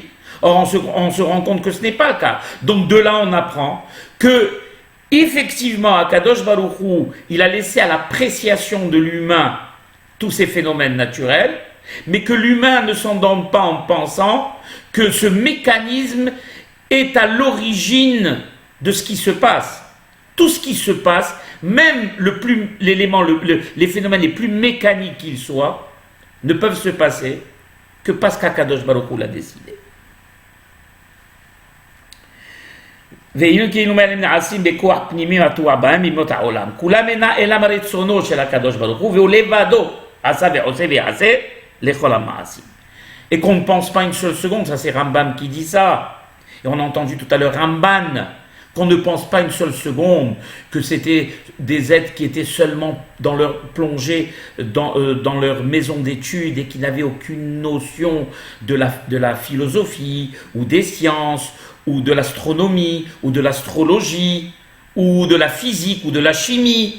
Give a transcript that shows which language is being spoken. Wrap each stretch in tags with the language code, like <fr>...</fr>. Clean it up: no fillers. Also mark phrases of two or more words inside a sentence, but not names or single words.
<fr>Or, on se rend compte que ce n'est pas le cas. Donc de là, on apprend que effectivement,</fr> <he>הקדוש ברוך הוא,</he> <fr>il a laissé à l'appréciation de l'humain tous ces phénomènes naturels, mais que l'humain ne s'endorme pas en pensant que ce mécanisme est à l'origine de ce qui se passe. Tout ce qui se passe, même les phénomènes les plus mécaniques qu'ils soient, ne peuvent se passer que parce qu'</fr> <he>הקדוש ברוך הוא</he> <fr>l'a décidé.</fr> <he>והנה כאילו מאלה נעשים בכוח פנימי התואר בהם מימות העולם. כולם אינם רצונו של הקדוש ברוך הוא, והוא לבדו עשה ועושה ויעשה לכל המעשים.</he> <fr>Et qu'on ne pense pas une seule seconde, ça c'est Rambam qui dit ça. Et on a entendu tout à l'heure Ramban, qu'on ne pense pas une seule seconde que c'était des êtres qui étaient seulement plongés dans leur maison d'études et qui n'avaient aucune notion de la philosophie ou des sciences ou de l'astronomie, ou de l'astrologie, ou de la physique, ou de la chimie.</fr>